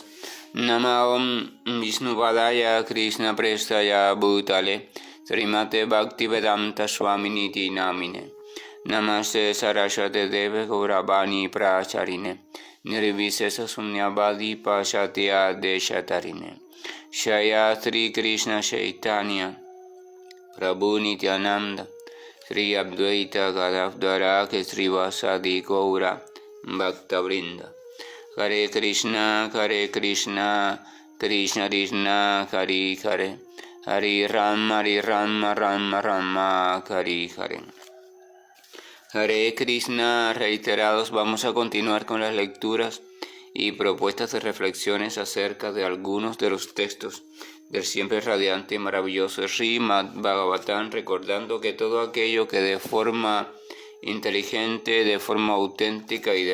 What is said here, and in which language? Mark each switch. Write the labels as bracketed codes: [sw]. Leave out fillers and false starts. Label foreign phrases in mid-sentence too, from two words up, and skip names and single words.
[sa] Namaom Vishnupadaya Krishna Prestaya Bhutale Srimate Bhaktivedanta Swaminiti Namine Namaste Saraswate Deve Gauravani Pracharine Nirvisesa Sunyavadi Pashatya Deshatarine Shaya Sri Krishna Chaitanya Prabhu Nityananda Sri Advaita Gadadhara Sri Vasadi Gaura Bhakta Vrinda. Hare Krishna, Krishna Krishna, Hare Hare, Hare Rama, Rama Rama, Hare Hare. Hare Krishna, [es] reiterados, vamos a continuar con las lecturas y propuestas de reflexiones acerca de algunos de los textos del siempre radiante y maravilloso Srimad Bhagavatam, recordando que todo aquello que de forma inteligente, de forma auténtica y